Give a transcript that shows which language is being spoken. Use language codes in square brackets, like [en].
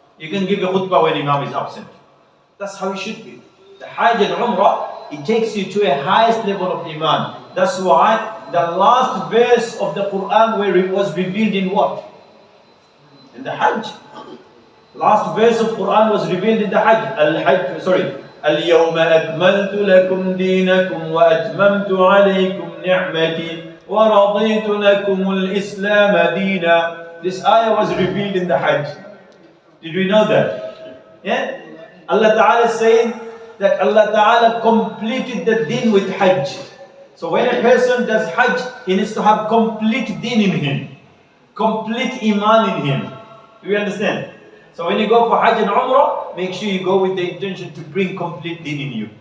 [en] You can give a khutbah when Imam is absent. That's how it should be. The Hajj and Umrah, it takes you to a highest level of Iman. That's why the last verse of the Quran was revealed in what? In the Hajj. Last verse of Quran was revealed in the Hajj. [ar] اليوم أكملت لكم دينكم وأتممت عليكم نعمتي ورضيت لكم الإسلام دينا. [en] This ayah was revealed in the Hajj. Did we know that? Yeah? Allah Ta'ala is saying that Allah Ta'ala completed the deen with Hajj. So when a person does Hajj, he needs to have complete deen in him. Complete Iman in him. Do you understand? So when you go for Hajj and Umrah, make sure you go with the intention to bring complete deen in you.